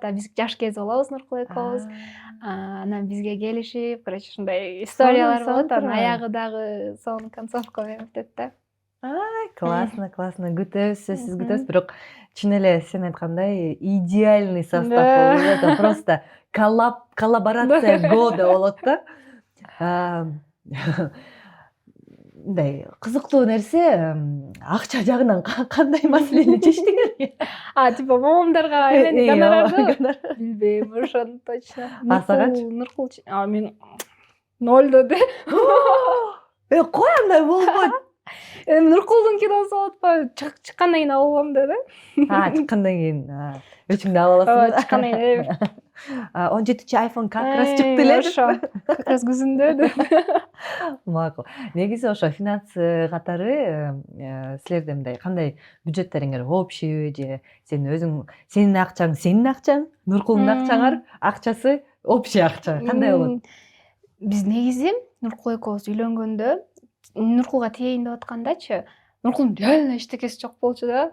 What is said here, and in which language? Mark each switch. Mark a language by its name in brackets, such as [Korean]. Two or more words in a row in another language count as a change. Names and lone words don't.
[Kyrgyz] Биз жаш кез болобуз Нуркул экөөбүз. Анан бизге келишип, короче, ушундай историялар болот. Анан аягы дагы сонун концовка менен бүтөт да. [Russian] Классно. [Kyrgyz] Күтөбүз, сөзсүз күтөбүз. Бирок чын эле сен айткандай [Russian] идеальный состав [Kyrgyz] болот. [Russian] Это просто коллаборация года [Kyrgyz] болот да. Мындай кызыктуу нерсе, акча жагынан кандай маселени чечтиңер? Типа мамамдарга эмен гонорарды билбейм, ошону точно. Сагачы? Нуркул, мен 0 деди. Кой андай болбойт. Нуркулдун киносу болуп атпайбы? Чыккандан кийин алып алам деди. Чыккандан кийин өчүңдү алып аласың. Чыккандан кийин 17 iPhone [Russian] как раз [Kyrgyz] чыкты эле. Ошо. [Russian] Как раз [Kyrgyz] күзүндө. Макул. Негизи ошо финансы катары силерде мындай кандай бюджеттериңер общий же сен өзүң, сенин акчаң, Нуркулдун акчасы общий акча. Кандай болот? Биз негизи Нуркул экөөбүз үйлөнгөндө Нуркулга тиейин деп аткандачы, Нуркулдун реально эчтекеси жок болчу да.